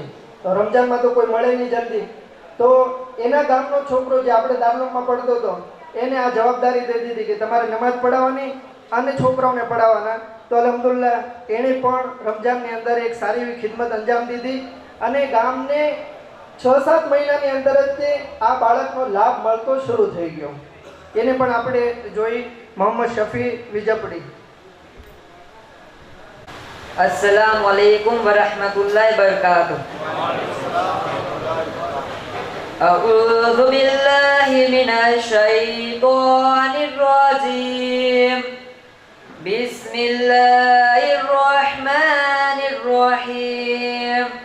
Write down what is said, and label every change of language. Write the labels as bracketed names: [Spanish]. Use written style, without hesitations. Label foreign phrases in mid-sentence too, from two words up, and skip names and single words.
[Gujarati] તો રમજાનમાં તો કોઈ મળે નહીં જલ્દી, તો એના ગામનો છોકરો જે આપણે દારૂલમાં પડતો હતો એને આ જવાબદારી દઈ દીધી કે તમારે નમાઝ પઢાવવાની અને છોકરાઓને પઢાવવાના. તો અલ્હમ્દુલિલ્લાહ એણે પણ રમજાનની અંદર એક સારી એવી ખિદમત અંજામ દીધી, અને ગામને 6-7 મહિનાની અંદર જ તે આ બાળકનો લાભ મળતો શરૂ થઈ ગયો. એને પણ આપણે જોઈ, મોહમ્મદ શફી વિજપડી. [Arabic] السلام عليكم ورحمة الله وبركاته. أعوذ بالله من الشيطان الرجيم. بسم الله الرحمن الرحيم.